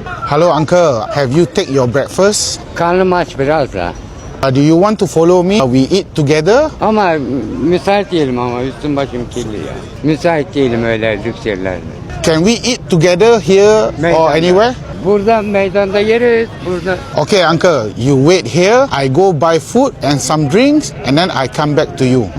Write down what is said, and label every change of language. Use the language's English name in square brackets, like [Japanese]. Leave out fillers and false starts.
[English] Hello uncle, have you take your breakfast? [Turkish] Karnım aç biraz da. [English] Do you want to follow me? We eat together? [Turkish] Ama müsait değilim ama üstüm başım kirli ya. Müsait değilim öyle lüks yerlerde. [English] Can we eat together here or [Turkish] Meydanda. [English] anywhere? [Turkish] Burada meydanda yeriz. Burada. [English] Okay uncle, you wait here. I go buy food and some drinks and then I come back to you.